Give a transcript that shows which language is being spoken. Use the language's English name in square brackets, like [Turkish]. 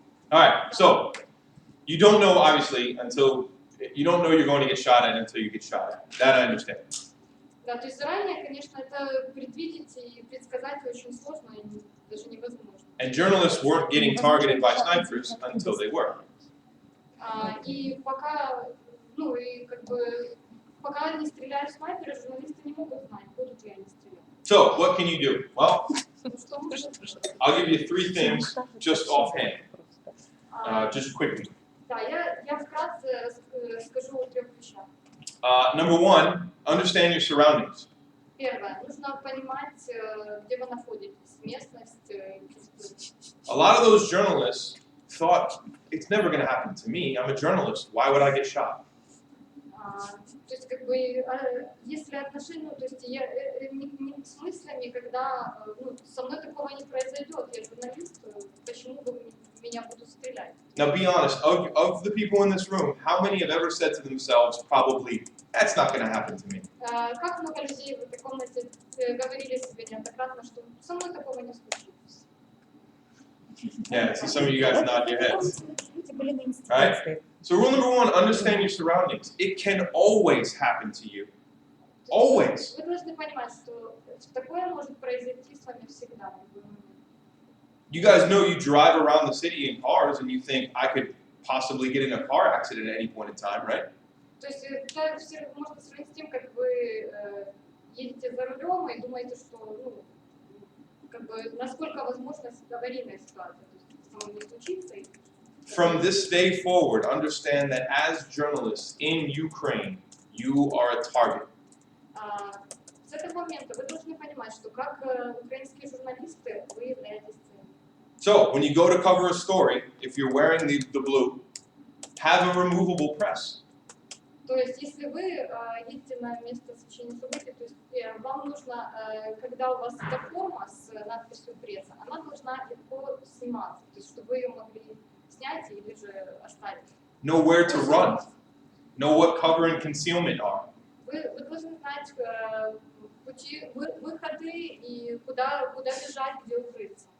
[English] All right, so you don't know obviously until you don't know you're going to get shot at until you get shot at. That I understand. [Russian] Да, то есть заранее, конечно, это предвидеть и предсказать очень сложно и даже невозможно. [English] And journalists weren't getting targeted by snipers until they were. [Russian] И пока, ну и как бы пока не стреляют снайперы, журналисты не могут знать, будут ли они стрелять. [English] So what can you do? Well, [Russian] Что можно? [English] I'll give you 3 things just offhand, just quickly. [Russian] Да, я вкратце скажу о 3 вещах. [English] Number 1, understand your surroundings. [Russian] Первое, нужно понимать, где вы находитесь, местность, [English] A lot of those journalists thought, it's never going to happen to me. I'm a journalist. Why would I get shot? [Russian] То есть, как бы, если отношения, то есть, я не с мыслями, когда со мной такого не произойдет, я журналист, почему бы меня будут стрелять? [English] Now be honest, of the people in this room, how many have ever said to themselves, probably, that's not going to happen to me? [Russian] Как много людей в этой комнате говорили себе неоднократно, что со мной такого не случилось? [English] Yeah, I see some of you guys nod your heads. Right? So rule number one, understand your surroundings. It can always happen to you. Always. [Russian] Вы должны понимать, что такое может произойти с вами всегда. [English] You guys know you drive around the city in cars and you think, I could possibly get in a car accident at any point in time, right? [Russian] То есть это все можно сравнить с тем, как вы едете за рулем и думаете, что как бы насколько возможна аварийная ситуация, то есть самому не случится. [English] From this day forward, understand that as journalists in Ukraine, you are a target. [Russian] С этого момента вы должны понимать, что как украинские журналисты вы являетесь целью. [English] So when you go to cover a story, if you're wearing the blue, have a removable press. [Russian] То есть, если вы едете на место освещения событий, то есть вам нужно, когда у вас эта форма с надписью пресса, она должна легко сниматься, то есть, чтобы вы ее могли снять или же оставить. [English] Know where to run. Know what cover and concealment are. [Russian] Вы должны знать пути, выходы и куда бежать, где укрыться.